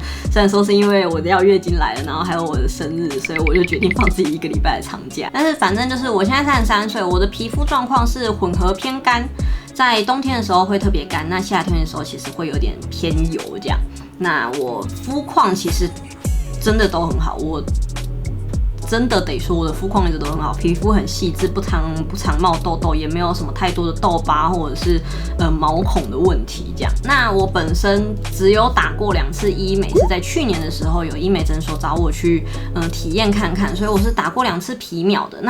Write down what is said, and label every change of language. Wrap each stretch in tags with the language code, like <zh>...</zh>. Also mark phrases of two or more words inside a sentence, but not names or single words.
<zh>雖然說是因為我要月經來了，然後還有我的生日，所以我就決定放自己1個禮拜的長假。但是反正就是我現在33歲，我的皮膚狀況是混合偏乾，在冬天的時候會特別乾，那夏天的時候其實會有點偏油這樣。那我膚況其實真的都很好，我真的得說，我的膚況一直都很好，皮膚很細緻，不常冒痘痘，也沒有什麼太多的痘疤或者是毛孔的問題這樣。那我本身只有打過2次醫美，是在去年的時候有醫美診所找我去體驗看看，所以我是打過2次皮秒的。</zh>